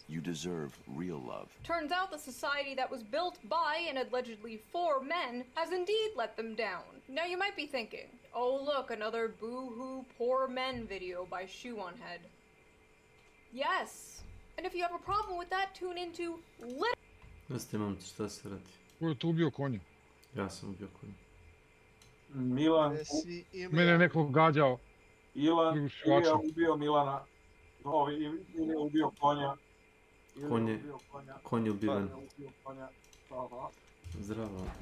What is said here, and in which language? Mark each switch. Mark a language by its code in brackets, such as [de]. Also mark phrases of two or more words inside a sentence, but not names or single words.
[en] You deserve real love. Turns out the society that was built by and allegedly for men has indeed let them down. Now you might be thinking, oh look, another boo-hoo poor men video by Shoe on Head. Yes, and if you have a problem with that, tune into [sr] Jeste momci, šta se radi? Ko je tu ubio konja? Ja sam ubio konja. Milan. Mene je neko gađao. Ilan je ubio Milana. Ili je ubio konja. Konj je ubiven. Zdravo.